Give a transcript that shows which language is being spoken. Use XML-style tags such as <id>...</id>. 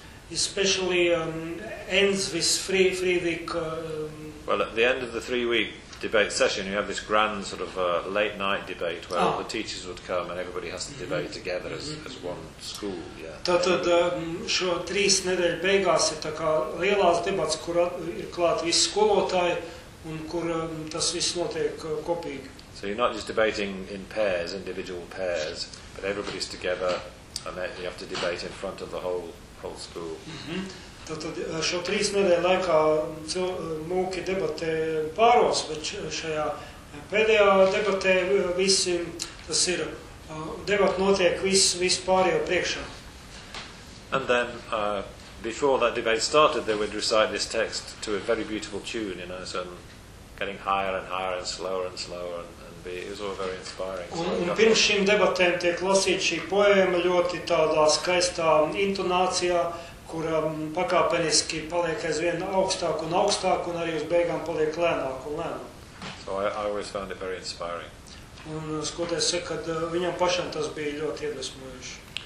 <en>especially ends this three-week... Well, at the end of the three-week debate session, you have this grand sort of late-night debate where all the teachers would come and everybody has to debate together as one school.</en> <lv>Tātad šo trīs nedēļu beigās ir tā kā lielās debats, kur ir klāt visi skolotāji un kur tas viss notiek kopīgi.</lv> <en>So you're not just debating in pairs, individual pairs, but everybody's together and then you have to debate in front of the whole school.</en> <lv>Tātad šo trīs nedēļu laikā mūki debatē pāros, bet šajā pēdējā debatē visi, tas ir, debat notiek visu pārējo priekšā.</lv> <en>And then, before that debate started, they would recite this text to a very beautiful tune, you know, so getting higher and higher and slower and slower, and it was all very inspiring.</en> <lv>Un pirms šīm debatēm tiek lasīt šī poēma ļoti tādā skaistā intonācijā, kur pakāpeniski paliek aizvien augstāk un augstāk, un arī uz beigām paliek lēnāk un lēnāk.</lv> <en>So I always found it very inspiring.</en> <lv>Un skoties saka, ka viņam pašam tas bija ļoti iedvesmojuši.</lv>